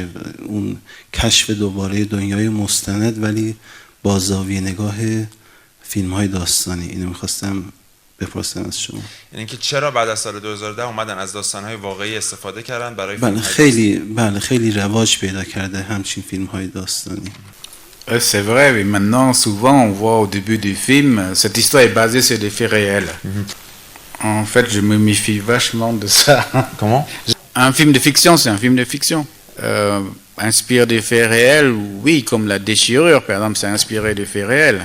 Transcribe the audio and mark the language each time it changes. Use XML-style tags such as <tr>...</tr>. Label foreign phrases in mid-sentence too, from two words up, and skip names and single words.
<fa>اون کشف دوباره دنیای مستند ولی با زاویه نگاه فیلم های داستانی. اینو میخواستم بپرسم از شما. یعنی که چرا بعد از سال 2010 اومدن از داستان‌های واقعی استفاده کردن برای خیلی رواج پیدا کرده همچین فیلم های داستانی.</fa> <fr>C'est vrai, mais maintenant, souvent, on voit au début du film, cette histoire est basée sur des faits réels. En fait, je me méfie vachement de ça. Comment? Un film de fiction, c'est un film de fiction. Inspire des faits réels, oui, comme la déchirure, par exemple, c'est inspiré de faits réels.</fr>